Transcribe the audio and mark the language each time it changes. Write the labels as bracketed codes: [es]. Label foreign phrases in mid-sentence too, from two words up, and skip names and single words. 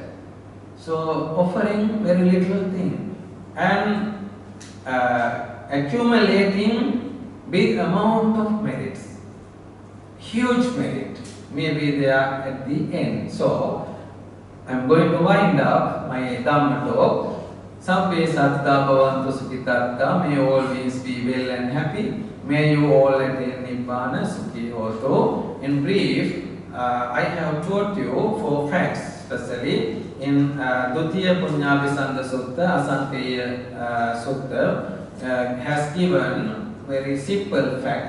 [en] So offering very little thing and accumulating big amount of merits, huge merit. Maybe they are at the end. So I am going to wind up my Dhamma talk. [pi] Sabbe satta bhavantu sukhitatta. [en] May all beings be well and happy. May you all attain [pi] Nibbana Sukhi Hoto. [en] In brief, I have taught you 4 facts, especially in Dutiya Punnabhisanda Sutta, Asamkheyya Sutta has given very simple fact.